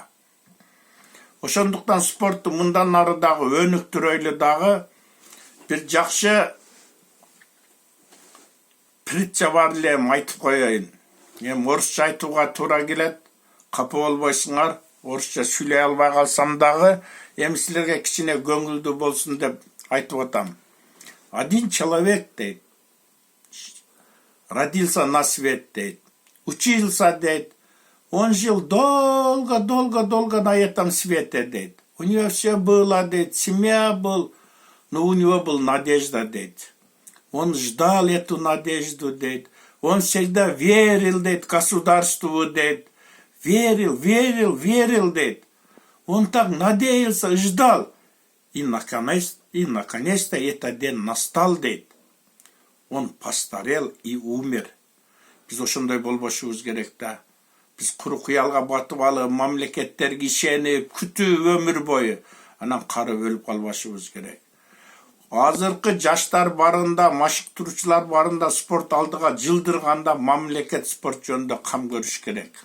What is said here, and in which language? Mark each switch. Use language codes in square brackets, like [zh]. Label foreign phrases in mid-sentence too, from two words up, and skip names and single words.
[ky] Ошондуктан спортту мындан ары дагы өнүктүрөйлү дагы бир жакшы притча бар эле айтып коеюн. Мен орусча айтууга туура келет. Капа болбойсуңар. Орусча сүйлөй албай калсам дагы, эми силерге кичине көңүлдүү болсун деп айтып атам. [ru] Один человек, дейт, родился на свет, дейт, учился, дейт, он жил долго на этом свете, дейт. У него все было, дейт, семья был, но у него была надежда, дейт. Он ждал эту надежду, дейт. Он всегда верил, дейт, государству, дейт. Верил, дейт. Он так надеялся, ждал. И наконец-то этот день настал, дейт. Он постарел и умер. [ky] Biz ошондой болбошубуз керек да. Biz куру куялга батып алып, мамлекеттерге ишенип, күтүп өмүр бою анан карып өлүп калбашыбыз керек. Азыркы жаштар барында, машыктыруучулар барында спорт алдыга жылдырганда мамлекет спорт жөнүндө кам көрүш керек.